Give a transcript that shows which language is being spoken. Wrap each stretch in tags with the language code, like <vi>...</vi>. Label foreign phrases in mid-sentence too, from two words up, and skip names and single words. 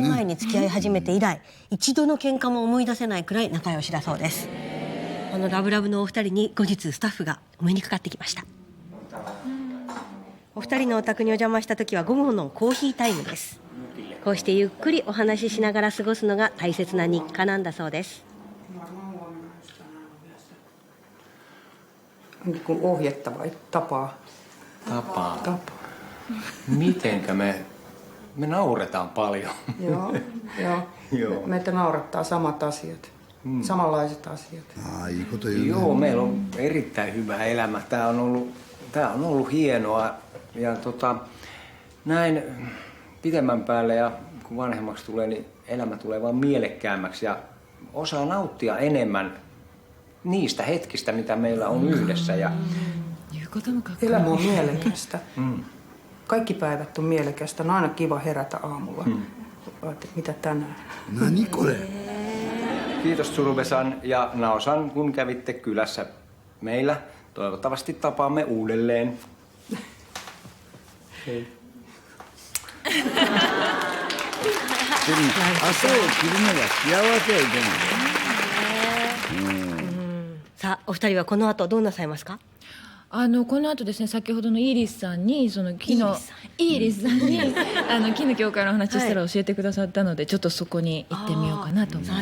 <ja>20 年前に付き合い始めて以来一度の喧嘩も思い出せないくらい仲良しだそうです。このラブラブのお二人に後日スタッフがお目にかかってきました。お二人のお宅にお邪魔した時は午後のコーヒータイムです。こうしてゆっくりお話ししながら過ごすのが大切な日課なんだそうです。</ja> <fi>Ohjetta vai tapaa? Tapaa. Mitenkä me nauretaan paljon. Joo. Meitä naurattaa samat asiat. Samanlaiset asiat.</fi> <ja>いいこと言うね。</ja> <fi>Joo, meillä on erittäin hyvä elämä. Tää on ollut hienoa ja näin pitemmän päälle ja kun vanhemmaksi tulee, niin elämä tulee vaan mielekkäämmäksi ja osaa nauttia enemmän niistä hetkistä, mitä meillä on yhdessä. Ja Elämä on mielekästä. Kaikki päivät on mielekästä. On aina kiva herätä aamulla. Mitä tänään?</fi> <ja>何これ?</ja> <fi>Kiitos Surubesan ja Naosan, kun kävitte kylässä meillä. Toivottavasti tapaamme uudelleen. Hei.</fi> <ja>朝を切るのが幸せやいけない。さあお二人はこの後どうなさいますか？この後ですね先ほどのイーリスさんにその木のイーリスさんに木の教会の話したら教えてくださったので、ちょっとそこに行ってみようかなと思います。</ja>